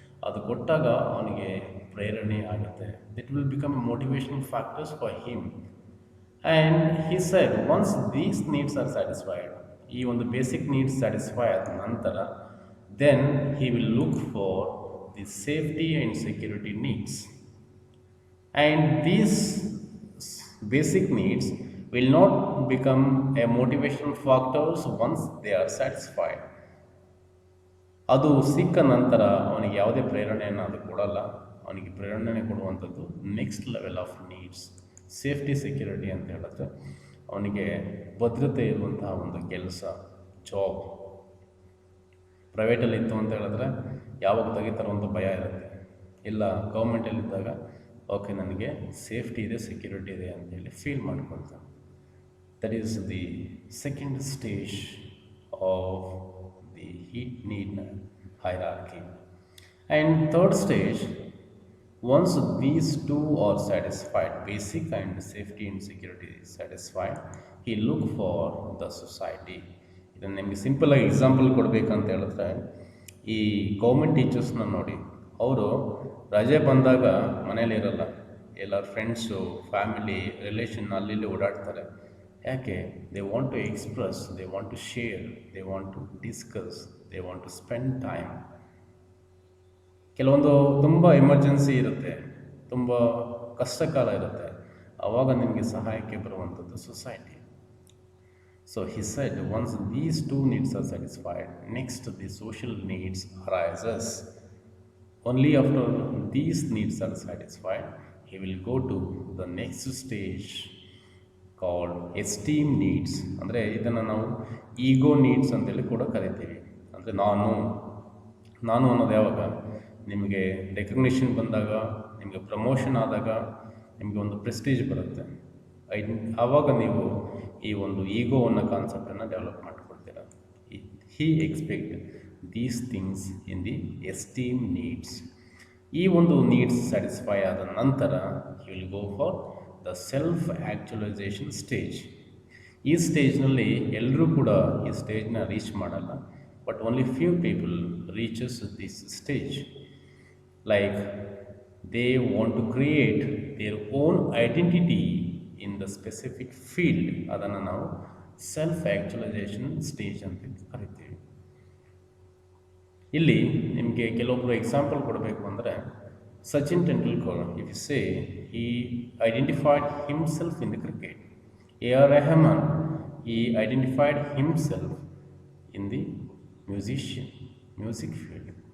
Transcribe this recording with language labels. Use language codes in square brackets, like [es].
[kn] ಅದು ಕೊಟ್ಟಾಗ ಅವನಿಗೆ ಪ್ರೇರಣೆ ಆಗುತ್ತೆ. [en] It will become motivational factors for him. And he said once these needs are satisfied, [kn] ಈ ಒಂದು ಬೇಸಿಕ್ ನೀಡ್ಸ್ ಸ್ಯಾಟಿಸ್ಫೈ ಆದ ನಂತರ [en] Then he will look for the safety and security needs. And these basic needs will not become a motivational factors once they are satisfied. [kn] ಅದು ಸಿಕ್ಕ ನಂತರ ಅವನಿಗೆ ಯಾವುದೇ ಪ್ರೇರಣೆಯನ್ನು ಅದು ಕೊಡಲ್ಲ. ಅವನಿಗೆ ಪ್ರೇರಣೆ ಕೊಡುವಂಥದ್ದು [en] next level of needs, [kn] safety, security ಅಂತ ಹೇಳಿದ್ರೆ ಅವನಿಗೆ ಭದ್ರತೆ ಇರುವಂತಹ ಒಂದು ಕೆಲಸ, ಜಾಬ್. ಪ್ರೈವೇಟಲ್ಲಿ ಇತ್ತು ಅಂತ ಹೇಳಿದ್ರೆ ಯಾವಾಗ ತೆಗಿತಾರೋ ಅಂತ ಭಯ ಇರುತ್ತೆ. ಇಲ್ಲ ಗೌರ್ಮೆಂಟಲ್ಲಿದ್ದಾಗ ಓಕೆ ನನಗೆ ಸೇಫ್ಟಿ ಇದೆ, ಸೆಕ್ಯೂರಿಟಿ ಇದೆ ಅಂತೇಳಿ feel ಮಾಡ್ಕೊಳ್ತಾನೆ. [en] That is the second stage of the need hierarchy. And third stage, once these two are satisfied, basic and safety and security is satisfied, he look for the society. [kn] ಇದನ್ನು ನಿಮಗೆ simple ಆಗಿ example ಕೊಡಬೇಕಂತ ಹೇಳಿದ್ರೆ, ಈ government ಟೀಚರ್ಸ್ನ ನೋಡಿ, ಅವರು ರಜೆ ಬಂದಾಗ ಮನೇಲಿ ಇರಲ್ಲ, ಎಲ್ಲ ಫ್ರೆಂಡ್ಸು, ಫ್ಯಾಮಿಲಿ, ರಿಲೇಷನ್ ಅಲ್ಲಿ ಓಡಾಡ್ತಾರೆ. ಯಾಕೆ? [en] They want to express, they want to share, they want to discuss, they want to spend time. [kn] ಕೆಲವೊಂದು ತುಂಬ ಎಮರ್ಜೆನ್ಸಿ ಇರುತ್ತೆ, ತುಂಬ ಕಷ್ಟಕಾಲ ಇರುತ್ತೆ, ಆವಾಗ ನಿಮಗೆ ಸಹಾಯಕ್ಕೆ ಬರುವಂಥದ್ದು society. [en] So he said once these two needs are satisfied, next the social needs arises. Only after these needs are satisfied he will go to the next stage called esteem needs. [kn] ಅಂದರೆ ಇದನ್ನು ನಾವು ಈಗೋ needs ಅಂತೇಳಿ ಕೂಡ ಕರಿತೀವಿ. ಅಂದರೆ ನಾನು ಅನ್ನೋದು ಯಾವಾಗ ನಿಮಗೆ ರೆಕಗ್ನಿಷನ್ ಬಂದಾಗ, ನಿಮಗೆ ಪ್ರಮೋಷನ್ ಆದಾಗ, ನಿಮಗೆ ಒಂದು ಪ್ರೆಸ್ಟೀಜ್ ಬರುತ್ತೆ, ಆವಾಗ ನೀವು ಈ ಒಂದು ಈಗೋ ಅನ್ನೋ ಕಾನ್ಸೆಪ್ಟನ್ನು develop ಮಾಡ್ಕೊಳ್ತೀರ. [en] He expect these things in the esteem needs. [kn] ಈ ಒಂದು ನೀಡ್ಸ್ ಸ್ಯಾಟಿಸ್ಫೈ ಆದ ನಂತರ [en] He will go for the self actualisation stage. [kn] ಈ ಸ್ಟೇಜ್ನಲ್ಲಿ ಎಲ್ಲರೂ ಕೂಡ ಈ ಸ್ಟೇಜ್ನ ರೀಚ್ ಮಾಡಲ್ಲ, [en] But only few people reaches this stage. Like they want to create their own identity in the specific field. [kn] ಅದನ್ನು ನಾವು ಸೆಲ್ಫ್ ಆ್ಯಕ್ಚುಲೈಸೇಷನ್ ಸ್ಟೇಜ್ ಅಂತ ಕರಿತೀವಿ. ಇಲ್ಲಿ ನಿಮಗೆ ಕೆಲವೊಬ್ಬರು ಎಕ್ಸಾಂಪಲ್ ಕೊಡಬೇಕು ಅಂದರೆ, [en] Sachin Tendulkar, if you say he identified himself in the cricket. A.R. Rahman, he identified himself in the music field.